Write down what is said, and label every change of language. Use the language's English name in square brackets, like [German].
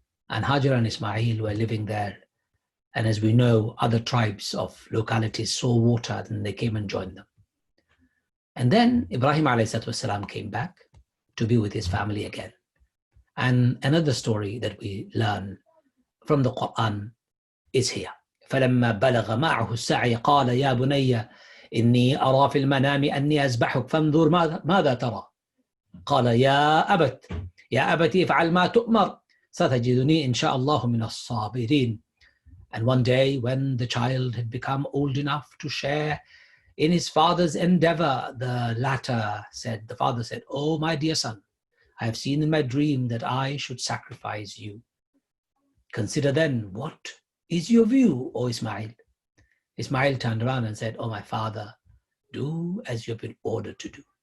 [English] And Hajar and Ismail were living there. And as we know, other tribes of localities saw water and they came and joined them. And then Ibrahim ﷺ came back to be with his family again. And another story that we learn from the Quran is here. [Arabic] فَلَمَّا بَلَغَ مَعَهُ السَّعْيَ قَالَ يَا بُنَيَّ إِنِّي أَرَى فِي الْمَنَامِ أَنِّي أَذْبَحُكَ فَانظُرْ ماذا تَرَى قال يا أبت افعل ما تؤمر ستجدني إن شاء الله من الصابرين. [English] And one day when the child had become old enough to share in his father's endeavor, the father said, "Oh, my dear son, I have seen in my dream that I should sacrifice you. Consider then, what is your view, O Ismail?" Ismail turned around and said, "Oh, my father, do as you have been ordered to do.